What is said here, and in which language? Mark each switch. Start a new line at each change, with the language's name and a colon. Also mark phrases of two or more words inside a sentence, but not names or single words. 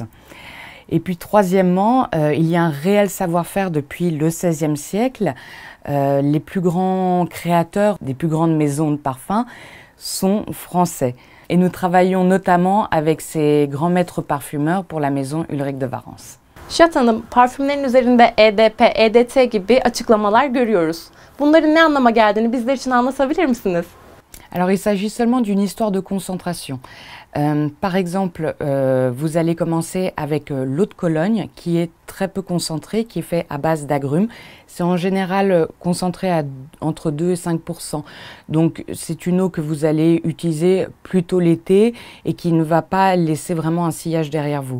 French: Et puis troisièmement, il y a un réel savoir-faire depuis le XVIe siècle. Les plus grands créateurs des plus grandes maisons de parfums sont français. Et nous travaillons notamment avec ces grands maîtres parfumeurs pour la maison Ulrik de Varennes.
Turkish: Jade Hanım, parfümlerin üzerinde EDP, EDT gibi açıklamalar görüyoruz. Bunların ne anlama geldiğini bizler için anlatabilir misiniz?
French: Alors il s'agit seulement d'une histoire de concentration. Par exemple, vous allez commencer avec l'eau de Cologne qui est très peu concentrée, qui est fait à base d'agrumes. C'est en général concentré à entre 2 et 5%. Donc c'est une eau que vous allez utiliser plutôt l'été et qui ne va pas laisser vraiment un sillage derrière vous.